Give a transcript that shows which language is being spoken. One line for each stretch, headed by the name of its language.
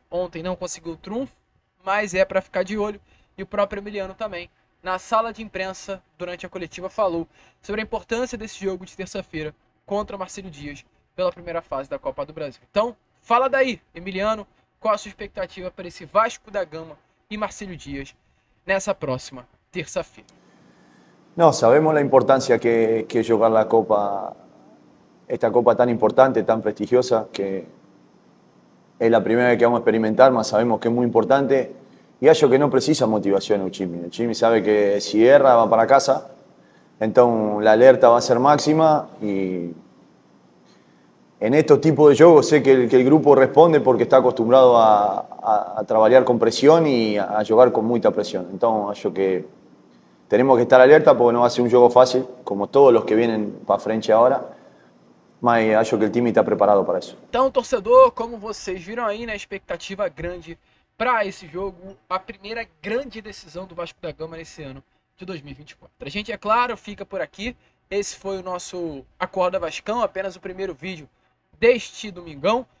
Portuguese: Ontem não conseguiu o trunfo, mas é para ficar de olho. E o próprio Emiliano também, na sala de imprensa, durante a coletiva, falou sobre a importância desse jogo de terça-feira contra o Marcelo Dias pela primeira fase da Copa do Brasil. Então, fala daí, Emiliano, qual a sua expectativa para esse Vasco da Gama y Marcelo Dias nessa próxima terça-feira?
Spanish: No, sabemos la importancia que es jugar la Copa, esta Copa tan importante, tan prestigiosa, que es la primera vez que vamos a experimentar, mas sabemos que es muy importante. Y algo que no precisa motivación el Chimi sabe que si erra va para casa, entonces la alerta va a ser máxima y en estos tipos de juegos sé que el grupo responde porque está acostumbrado a trabajar con presión y a jugar con mucha presión. Entonces yo que tenemos que estar alerta porque no va a ser un juego fácil, como todos los que vienen para frente ahora,
Portuguese: mas acho que o time está preparado para isso. Então, torcedor, como vocês viram aí, né, expectativa grande para esse jogo, a primeira grande decisão do Vasco da Gama nesse ano de 2024. A gente, é claro, fica por aqui. Esse foi o nosso Acorda Vascão, apenas o primeiro vídeo deste domingão.